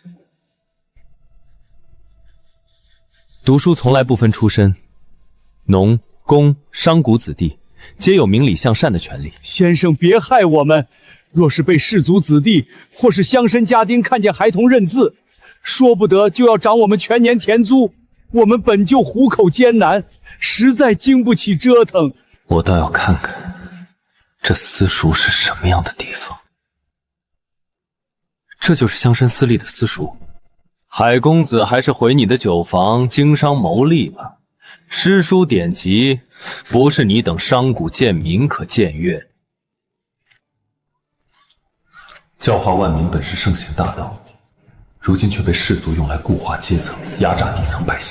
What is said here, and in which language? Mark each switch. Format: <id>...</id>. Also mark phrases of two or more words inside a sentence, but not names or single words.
<zh>讀書從來不分出身，農、工、商賈子弟皆有明理向善的權利。先生別害我們，若是被士族子弟或是鄉紳家丁看見孩童認字，說不得就要漲我們全年田租。我們本就糊口艱難，實在經不起折騰。我倒要看看這私塾是什麼樣的地方。這就是鄉紳私立的私塾。海公子還是回你的酒坊經商牟利吧。詩書典籍不是你等商賈賤民可僭越。教化萬民本是聖賢大道，如今卻被士族用來固化階層，壓榨底層百姓。</zh>